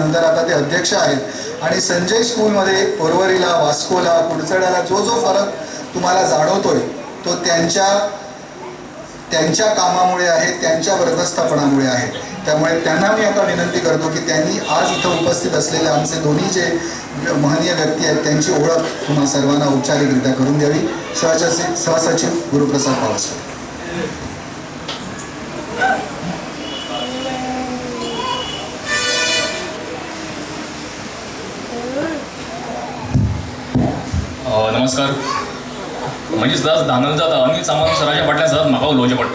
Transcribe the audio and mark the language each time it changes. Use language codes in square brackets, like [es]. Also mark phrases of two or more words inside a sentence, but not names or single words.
[mr] नंतर आता ते अध्यक्ष आहेत आणि संजय स्कूलमध्ये पोरवरीला, वास्कोला, कुडचड्याला जो फरक तुम्हाला जाणवतोय तो त्यांच्या कामामुळे आहे, त्यांच्या व्यवस्थापनामुळे आहे। त्यामुळे त्यांना मी आता विनंती करतो की त्यांनी आज इथं उपस्थित असलेले आमचे दोन्ही जे महनीय व्यक्ती आहेत त्यांची ओळख तुम्हा सर्वांना औपचारिकरित्या करून द्यावी। सहसचिव गुरुप्रसाद पावसकर। नमस्कार। [kok] म्हणजे सदांच धानल जाता अनिल सामंत सराच्या फाटल्यान सदांच म्हाका उलोवचें पडटा।